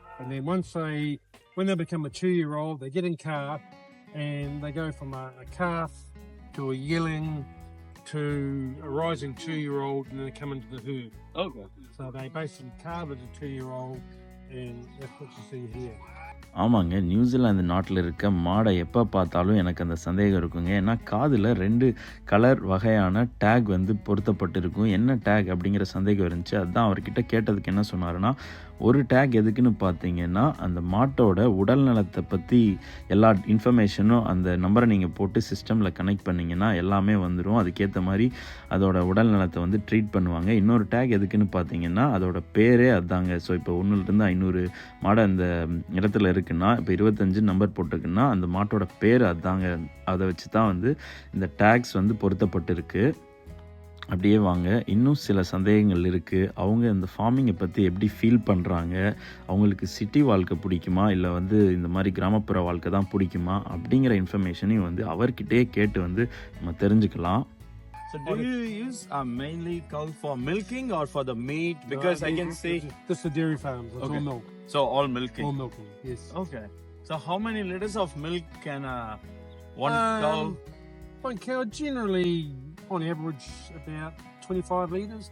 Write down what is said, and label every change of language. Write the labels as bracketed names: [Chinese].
[English] And then when they become a 2-year-old, they get in calf, and they go from a calf to a yearling to a rising 2-year-old, and then they come into the herd. Okay. So they basically calve as a 2-year-old, and that's what you see here. [Tamil] ஆமாங்க, New Zealand நாட்டில் இருக்க மாடை எப்போ பார்த்தாலும் எனக்கு அந்த சந்தேகம் இருக்குங்க. ஏன்னா காதில் 2 கலர் வகையான டேக் வந்து பொருத்தப்பட்டிருக்கும். என்ன டேக் அப்படிங்கிற சந்தேகம் இருந்துச்சு. அதுதான் அவர்கிட்ட கேட்டதுக்கு என்ன சொன்னாருன்னா, ஒரு டேக் எதுக்குன்னு பார்த்தீங்கன்னா, அந்த மாட்டோட உடல் நலத்தை பற்றி எல்லா இன்ஃபர்மேஷனும் அந்த நம்பரை நீங்கள் போட்டு சிஸ்டமில் கனெக்ட் பண்ணிங்கன்னா எல்லாமே வந்துடும். அதுக்கேற்ற மாதிரி அதோட உடல் நலத்தை வந்து ட்ரீட் பண்ணுவாங்க. இன்னொரு டேக் எதுக்குன்னு பார்த்தீங்கன்னா, அதோட பேரே அதுதாங்க. ஸோ இப்போ 100 500 மாடை அந்த இடத்துல இருக்குன்னா, இப்போ 25 நம்பர் போட்டிருக்குன்னா அந்த மாட்டோட பேர் அதுதாங்க. அதை வச்சு தான் வந்து இந்த டேக்ஸ் வந்து பொருத்தப்பட்டிருக்கு. அப்படியே வாங்க, இன்னும் சில சந்தேகங்கள் இருக்குது. அவங்க இந்த ஃபார்மிங்கை பற்றி எப்படி ஃபீல் பண்ணுறாங்க, அவங்களுக்கு சிட்டி வாழ்க்கை பிடிக்குமா இல்லை வந்து இந்த மாதிரி கிராமப்புற வாழ்க்கை தான் பிடிக்குமா அப்படிங்கிற இன்ஃபர்மேஷனையும் வந்து அவர்கிட்டயே கேட்டு வந்து நம்ம தெரிஞ்சுக்கலாம். [English] So do you use mainly cow for milking or for the meat? Because I can see... This is a dairy farm. It's Okay. all milk. So all milking? All milking, yes. Okay. So how many liters of milk can one cow... One cow generally, on average, about 25 litres.